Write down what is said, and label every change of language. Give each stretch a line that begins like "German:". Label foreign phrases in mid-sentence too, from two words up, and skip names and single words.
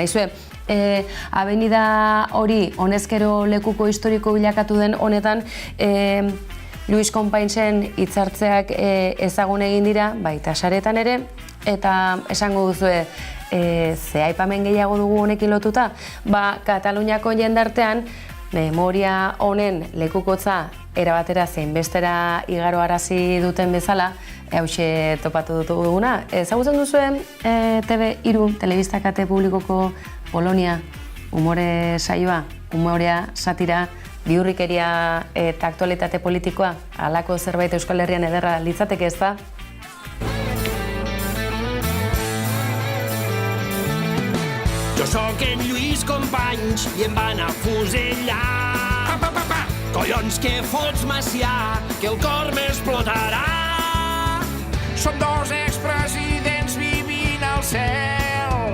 Basque: Aizue, abenida hori honezkero lekuko historiko bilakatu den honetan, Luis Konpainsen hitzartzeak ezagun egin dira, baita saretan ere, eta esango duzue, ze aipamen gehiago dugu honekin lotuta, ba, Kataluniako jendartean, memoria honen lekukotza erabatera zein bestera igaroarazi duten bezala, hauxe topatu duguna. Ezagutzen duzuen TV3 telebista kate publikoko Polonia umore saioa, umorea, satira, bihurrikeria eta aktualitate politikoa, halako zerbait Euskal Herrian ederra litzateke ez da?
Catalan: Jo sóc en Lluís Companys i em van afusellar. Collons que fots, Macià, que el cor m'explotarà. Som dos expresidents vivint al cel.